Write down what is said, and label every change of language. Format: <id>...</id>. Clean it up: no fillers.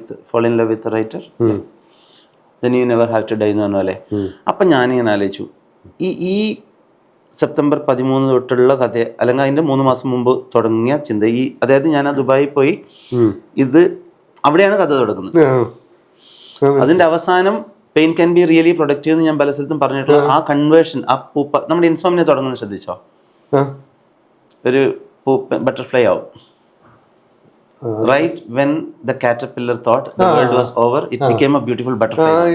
<en>fall in love with a writer, then you never have to die</en> <ml>എന്ന് പറഞ്ഞ പോലെ. അപ്പം ഞാനിങ്ങനെ ആലോചിച്ചു, ഈ സെപ്റ്റംബർ 13 തൊട്ടുള്ള കഥ, അല്ലെങ്കിൽ അതിൻ്റെ 3 മാസം മുമ്പ് തുടങ്ങിയ ചിന്ത, അതായത് ഞാൻ ദുബായിൽ പോയി, ഇത് അവിടെയാണ് കഥ തുടങ്ങുന്നത്. അതിൻ്റെ അവസാനം</ml> <en>pain can be really productive</en> <ml>എന്ന് ഞാൻ പല സ്ഥലത്തും പറഞ്ഞിട്ടുള്ള ആ കൺവേർഷൻ, ആ പൂപ്പ, നമ്മുടെ ഇൻസോമിനെ തുടങ്ങുന്നത് ശ്രദ്ധിച്ചോ? ഒരു ബട്ടർഫ്ലൈ ആവും.</ml> <en>Right when the caterpillar thought the world was over, it became a beautiful butterfly.</en>